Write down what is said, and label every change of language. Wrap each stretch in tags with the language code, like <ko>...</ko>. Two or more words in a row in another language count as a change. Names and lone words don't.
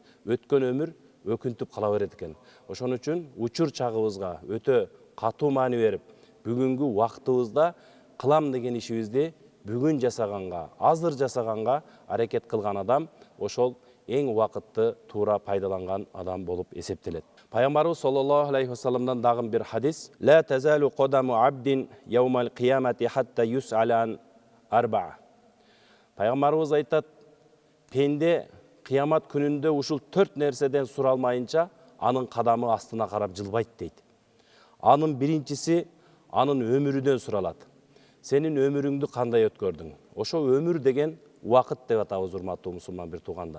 <ky>Өткөн өмүр өкүнтүп кала берет экен. Ошон үчүн учур чагыбызга өтө катуу маани берип, бүгүнгү убактыбызда кылам деген ишибизди бүгүн жасаганга, азыр жасаганга аракет кылган адам ошол эң убакытты туура пайдаланган адам болуп эсептелет. Пайгамбарыбыз</ky> <ar>صلى الله عليه</ar> <ky>вассаламдан дагы бир хадис:</ky> <ar>"لا تزول قدما عبد يوم القيامة حتى يسأل أربع."</ar> <ky>Пайгамбарыбыз айтат, пенде кыямат күнүндө ушул 4 нерседен суралмайынча анын кадамы астына карап жылбайт дейт. Анын биринчиси анын өмүрүнөн суралат. Сенин өмүрүңдү кандай өткөрдүң? Ошо өмүр деген убакыт деп атабыз, урматтуу мусулман бир туугандар.</ky>